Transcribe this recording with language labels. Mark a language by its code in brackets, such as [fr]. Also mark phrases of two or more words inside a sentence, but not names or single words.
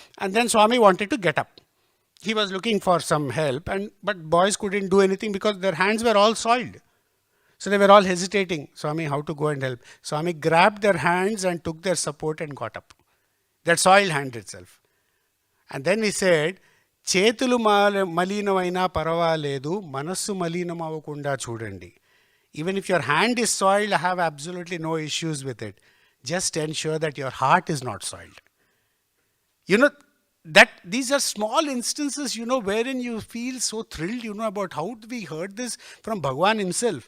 [en] And then Swami wanted to get up. he was looking for some help, but boys couldn't do anything because their hands were all soiled. So they were all hesitating. Swami, how to go and help? Swami grabbed their hands and took their support and got up. That soiled hand itself. And then he said, [te] చేతులు మలినమైనా పరవాలేదు, మనస్సు మలినమవకుండా చూడండి. [en] Even if your hand is soiled, I have absolutely no issues with it. Just ensure that your heart is not soiled. That these are small instances, wherein you feel so thrilled, about how we heard this from Bhagwan himself.